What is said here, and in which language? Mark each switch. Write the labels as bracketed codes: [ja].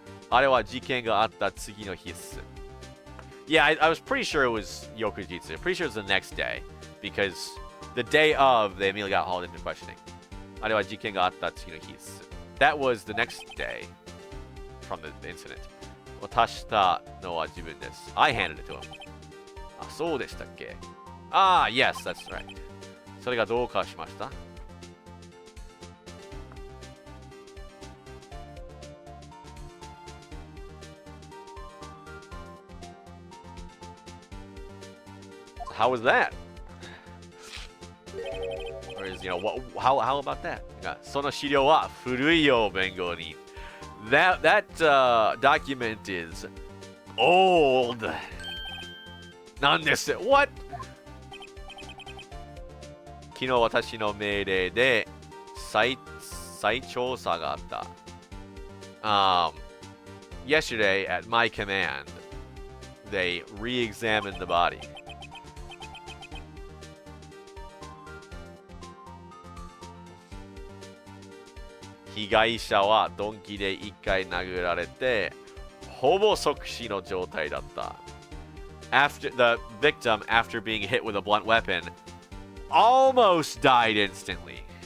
[ja] あれは事件があった次の日っす. [en] Yeah, I was pretty sure it was Yokujitsu. Pretty sure it was the next day. Because the day of, they immediately got hauled into questioning. [ja] あれは事件があった次の日っす. [en] That was the next day from the incident. [ja] 渡したのは自分です. [en] I handed it to him. [ja] あ、そうでしたっけ? [en] Ah, yes, that's right. [ja] それがどうかしました? [en] How was that? Or is, you know, how about that? [ja] その資料は古いよ、弁護人. [en] That document is old. [ja] なんです。 [en] What? [ja] 昨日私の命令で再調査があった。 [en] Yesterday, at my command, they re-examined the body. [ja] 被害者は鈍器で1回殴られて、ほぼ即死の状態だった。 [en] The victim, after being hit with a blunt weapon, almost died instantly.